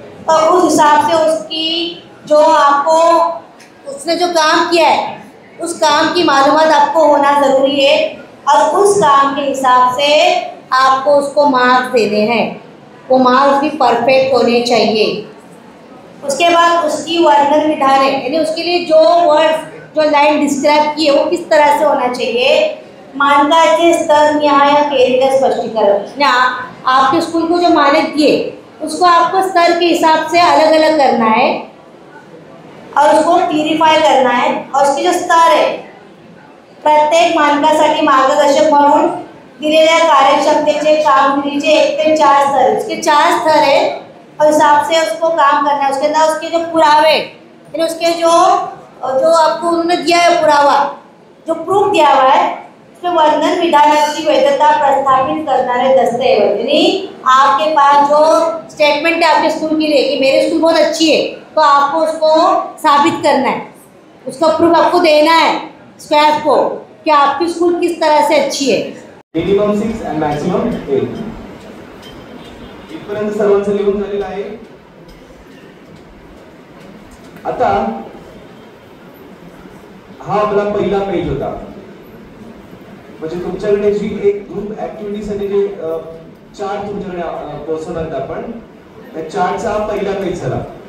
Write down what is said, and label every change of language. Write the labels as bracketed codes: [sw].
[hi] और उस हिसाब से उसकी जो आपको उसने जो काम किया है उस काम की मालूमात आपको होना ज़रूरी है और उस काम के हिसाब से आपको उसको मार्क्स देने हैं. वो मार्क्स भी परफेक्ट होने चाहिए. उसके बाद उसकी वर्णन विधान है यानी उसके लिए जो वर्ड जो लाइन डिस्क्राइब की है वो किस तरह से होना चाहिए. [mr] मानकाचे स्तर निहाय केलेलं स्पष्टीकरण. [hi] आपके स्कूल को जो मानक दिए उसको आपको स्तर के हिसाब से अलग अलग करना है और उसको क्लियरिफाय करना है. और उसके जो स्तर है [mr] प्रत्येक मानकासाठी मार्गदर्शक म्हणून दिलेल्या कार्यक्षमतेचे कामगिरीचे 1 से 4 स्तर. [hi] उसके 4 स्तर है और हिसाब से उसको काम करना है. उसके अंदर उसके जो पुरावे यानी उसके जो आपको उन्होंने दिया है पुरावा जो प्रूफ दिया हुआ है उसमें [mr] वर्णन विधानाची वैधता प्रस्थापित करणारे दस्तावेज. [hi] यानी आपके पास जो स्टेटमेंट है आपके स्कूल के लिए कि मेरे स्कूल बहुत अच्छी है तो आपको उसको साबित करना है. उसका प्रूफ आपको देना है स्टाफ को कि आपकी स्कूल किस तरह से अच्छी है. [en] Minimum 6 and maximum 8. [mr] इथपर्यंत सर्वांचं लिहून झालेलं आहे. आता हा आपला पहिला पेज होता. म्हणजे तुमच्याकडे जी एक ग्रुप ऍक्टिव्हिटीसाठी जे चार्ट तुमच्याकडे पोहोचवणार आपण त्या चार्टचा पहिला पेज झाला.